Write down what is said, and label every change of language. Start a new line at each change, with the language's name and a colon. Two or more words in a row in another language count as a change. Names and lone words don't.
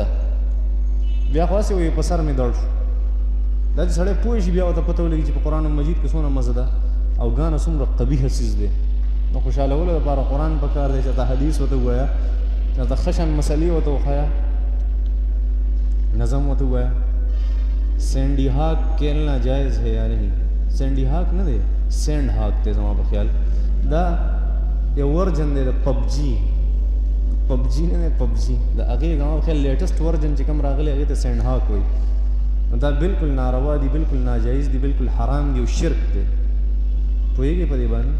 Pashto: بیا خو هسې وایي په سر مې دړ شو. دا چې سړی پوه شي بیا ورته پته ولګي چې په قرآن مجید کې څومره مزه ده او ګانه څومره قبیحه څیز دی. نو خوشحالولو لپاره قرآن پکار دی، چې ته حدیث ورته ووایه، چې ته خشن مسلې ورته وښایه، نظم ورته ووایه.
Urdu: سینڈی ہاک کھیلنا جائز ہے یا نہیں؟
Pashto: سینڈی ہاک نه دی، سینڈ ہاک دی زما په خیال. دا یو ورجن دی د پبجي، پبجي نه دی، پبجي د هغې زما په خیال لیټسټ ورجن چې کوم راغلی هغې ته سینډ هاک وایي. دا بالکل ناروا دي، بالکل ناجایز دي، بالکل حرام دي او شرک دی. پوهېږئ په دې باندې؟